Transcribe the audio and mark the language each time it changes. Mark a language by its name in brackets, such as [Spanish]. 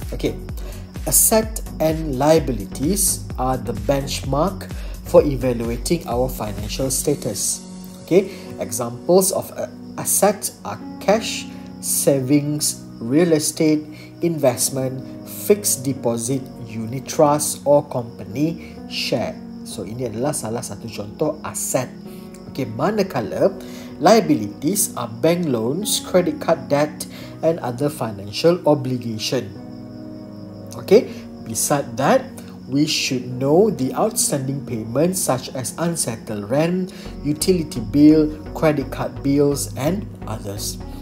[English] Okay, asset and liabilities are the benchmark for evaluating our financial status. Okay, examples of assets are cash, savings, real estate, investment, fixed deposit, unit trust or company share. [Malay] So ini adalah salah satu contoh aset. [English] Okay, [Malay] manakala [English] liabilities are bank loans, credit card debt and other financial obligation. Okay, beside that, we should know the outstanding payments such as unsettled rent, utility bill, credit card bills and others.